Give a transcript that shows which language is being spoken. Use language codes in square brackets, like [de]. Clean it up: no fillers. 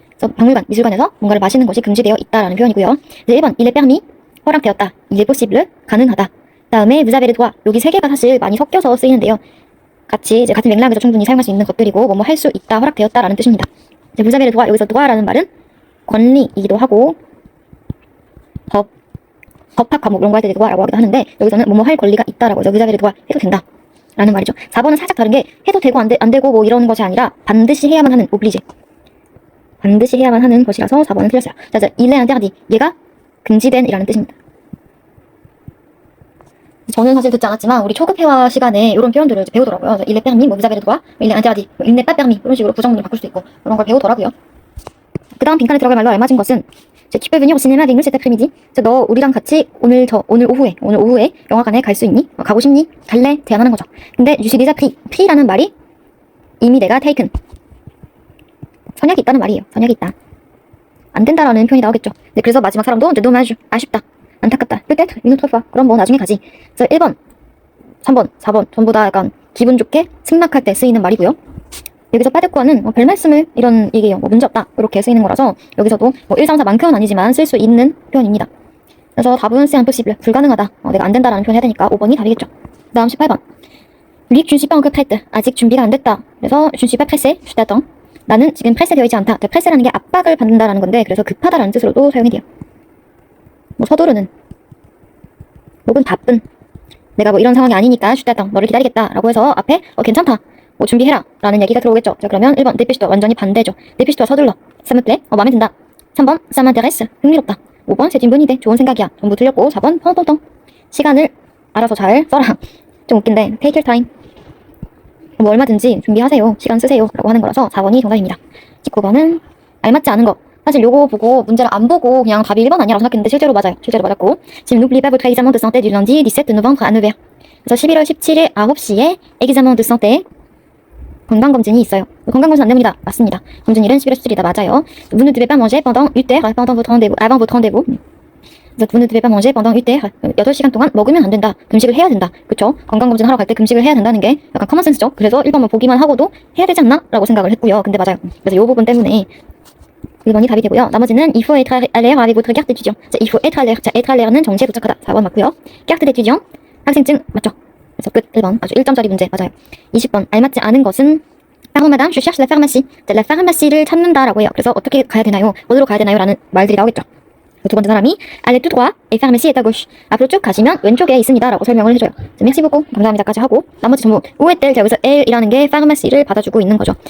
[ko] 그래서 박물관, 미술관에서 뭔가를 마시는 것이 금지되어 있다라는 표현이고요. 이제 1번, [fr] il est permis, [ko] 허락되었다. [fr] il est possible, 가능하다. 다음에 vous avez le droit. [ko] 여기 세 개가 사실 많이 섞여서 쓰이는데요. 같이 이제 같은 맥락에서 충분히 사용할 수 있는 것들이고 뭐뭐 할 수 있다, 허락되었다라는 뜻입니다. 이제 [fr] vous avez le droit, [ko] 여기서 droit라는 말은 권리이기도 하고 법학 과목 이런 거 할 때 droit라고 하기도 하는데 여기서는 뭐뭐 할 권리가 있다라고 해서 vous avez le droit 해도 된다. 라는 말이죠. 4번은 살짝 다른 게 해도 되고 안 되고 뭐 이런 것이 아니라 반드시 해야만 하는 oblige. 반드시 해야만 하는 것이라서 4번은 틀렸어요. [fr] 자, il est interdit. [ko] 얘가 금지된 이라는 뜻입니다. 저는 사실 듣지 않았지만 우리 초급 회화 시간에 이런 표현들을 배우더라고요. [fr] il est permis, vous avez le droit, il est interdit, il n'est pas permis [ko] 이런 식으로 부정문을 바꿀 수도 있고 그런 걸 배우더라고요. 그 다음 빈칸에 들어갈 말로 알맞은 것은 [fr] tu peux venir au cinéma avec nous cet après-midi. [ko] 너 우리랑 같이 오늘 오후에 영화관에 갈 수 있니? 가고 싶니? 갈래? 제안하는 거죠. 근데 [fr] je suis déjà pris [ko] 라는 말이 이미 내가 taken. 선약이 있다는 말이에요. 선약이 있다. 안 된다라는 표현이 나오겠죠. 네, 그래서 마지막 사람도 dommage, 아쉽다, 안타깝다, [fr] peut-être une autre fois. [ko] 그럼 뭐 나중에 가지. 그래서 1번, 3번, 4번 전부 다 약간 기분 좋게 승낙할 때 쓰이는 말이고요. 여기서 빠데코어는 별 말씀을 이런 얘기예요. 뭐 문제 없다 이렇게 쓰이는 거라서 여기서도 뭐 1, 3, 4만큼은 아니지만 쓸 수 있는 표현입니다. 그래서 답은 [fr] c'est impossible. [ko] 불가능하다. 내가 안 된다라는 표현 해야 되니까 5번이 답이겠죠. 다음 18번. [fr] lui je ne suis pas encore prête. [ko] 아직 준비가 안 됐다. [fr] 그래서 je ne suis pas pressée. je t'attends. [ko] 나는 지금 프레스되어 있지 않다. 프레스라는 게 압박을 받는다라는 건데 그래서 급하다라는 뜻으로도 사용이 돼요. 뭐 서두르는 혹은 바쁜 내가 뭐 이런 상황이 아니니까 [fr] je t'attends. [ko] 너를 기다리겠다 라고 해서 앞에 괜찮다. 뭐 준비해라 라는 얘기가 들어오겠죠. 자 그러면 1번 dépêche-toi 완전히 반대죠. dépêche-toi 서둘러. [fr] ça me plaît. [ko] 마음에 든다. [fr] 3번 ça m'intéresse. 흥미롭다. 5번 c'est une bonne idée. [ko] 좋은 생각이야. 전부 틀렸고 4번 펑펑펑. 시간을 알아서 잘 써라. [en] 좀 웃긴데 take your time. [ko] 뭐 얼마든지 준비하세요. 시간 쓰세요. 라고 하는 거라서 4번이 정답입니다. 19번은 알맞지 않은 거. 사실 요거 보고 문제를 안 보고 그냥 답이 1번 아니라고 생각했는데 실제로 맞아요. 실제로 맞았고 지금 [fr] n'oubliez pas votre examen de santé du lundi 17 novembre à 9h. [ko] 그래서 11월 17일 9시에 [fr] examen de santé [ko] 건강검진이 있어요. 건강검진 안 됩니다. 맞습니다. 검진일은 11월 17일이다. 맞아요. [fr] Vous ne devez pas manger pendant 8h pendant votre rendez-vous, avant votre rendez-vous. 그래서 vous ne devez pas manger pendant 8h. [ko] 8시간 동안 먹으면 안 된다. 금식을 해야 된다. 그쵸? 건강검진 하러 갈 때 금식을 해야 된다는 게 약간 커먼센스죠. 그래서 1번만 보기만 하고도 해야 되지 않나? 라고 생각을 했고요. 근데 맞아요. 그래서 이 부분 때문에 1번이 답이 되고요. [fr] 나머지는 il faut être à l'air avec votre carte d'étudiant. 자, il faut être à l'air. [ko] 자, [fr] être à l'air [ko] 는 정시에 도착하다. 4번 맞고요. carte d'étudiant 학생증 맞죠? 그래서 끝 1번 아주 1점짜리 문제 맞아요. 20번 알맞지 않은 것은 [fr] Pardon madame, je cherche la pharmacie. [ko] 자, la pharmacie를 찾는다라고 해요. 그래서 어떻게 가야 되나요? 어디로 가야 되나요? 라는 말들이 나오겠죠. 두 번째 사람이 [fr] allez tout droit et pharmacie est à gauche. [ko] 앞으로 쭉 가시면 왼쪽에 있습니다. 라고 설명을 해줘요. [fr] merci beaucoup. [ko] 감사합니다까지 하고 나머지 전부 [fr] où est-elle? [ko] 자, 여기서 el이라는 게 pharmacie를 받아주고 있는 거죠.